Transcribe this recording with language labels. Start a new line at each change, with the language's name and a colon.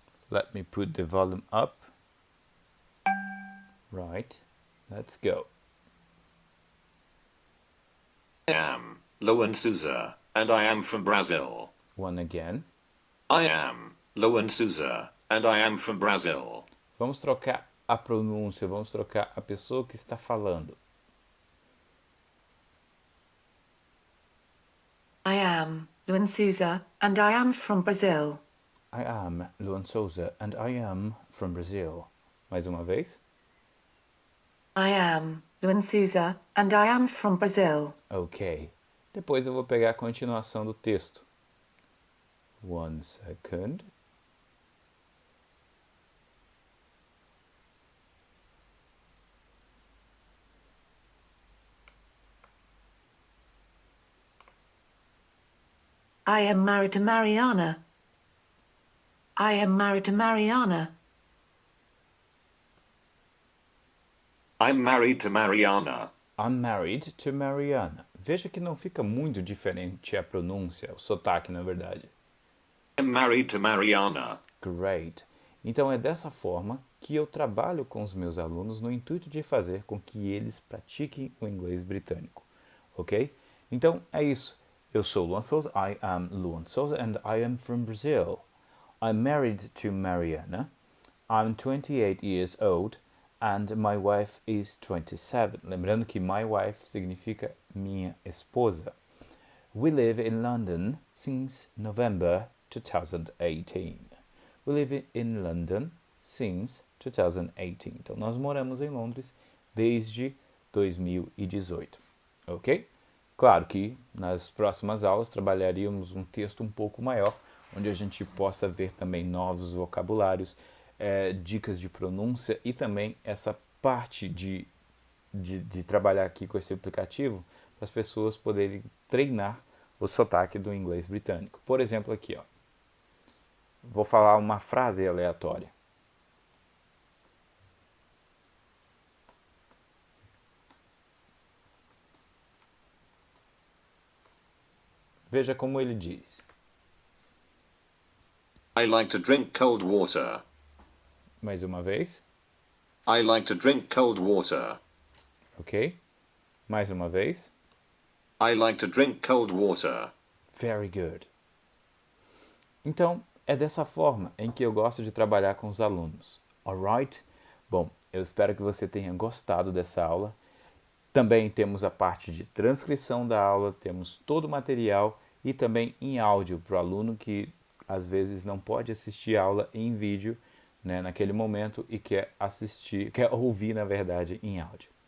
English: Let me put the volume up. Right. Let's go. I am Luan Sousa and I am from Brazil. One again. I am Luan Sousa and I am from Brazil.
Portuguese: Vamos trocar a pronúncia, vamos trocar a pessoa que está falando.
English: I am Luan Sousa and I am from Brazil. I am Luan Sousa and I am from Brazil.
Portuguese: Mais uma vez.
English: I am Luan Sousa and I am from Brazil. Ok.
Portuguese: Depois eu vou pegar a continuação do texto.
English: 1 second. I am married to Mariana. I am married to Mariana. I'm married to Mariana. I'm married to Mariana.
Portuguese: Veja que não fica muito diferente a pronúncia, o sotaque, na verdade.
English: I'm married to Mariana. Great.
Portuguese: Então é dessa forma que eu trabalho com os meus alunos no intuito de fazer com que eles pratiquem o inglês britânico. Ok? Então é isso. Eu sou Luan Sousa.
English: I am Luan Sousa and I am from Brazil. I'm married to Mariana. I'm 28 years old and my wife is 27.
Portuguese: Lembrando que
English: my wife
Portuguese: significa minha esposa.
English: We live in London since November 2018. We live in London since 2018.
Portuguese: Então, nós moramos em Londres desde 2018. Ok? Claro que nas próximas aulas trabalharíamos um texto um pouco maior, onde a gente possa ver também novos vocabulários, dicas de pronúncia e também essa parte de trabalhar aqui com esse aplicativo para as pessoas poderem treinar o sotaque do inglês britânico. Por exemplo, aqui, ó. Vou falar uma frase aleatória. Veja como ele diz.
English: I like to drink cold water.
Portuguese: Mais uma vez.
English: I like to drink cold water.
Portuguese: Ok? Mais uma vez.
English: I like to drink cold water. Very good.
Portuguese: Então, é dessa forma em que eu gosto de trabalhar com os alunos. Alright? Bom, eu espero que você tenha gostado dessa aula. Também temos a parte de transcrição da aula, temos todo o material e também em áudio para o aluno que às vezes não pode assistir a aula em vídeo, né, naquele momento e quer ouvir, na verdade, em áudio.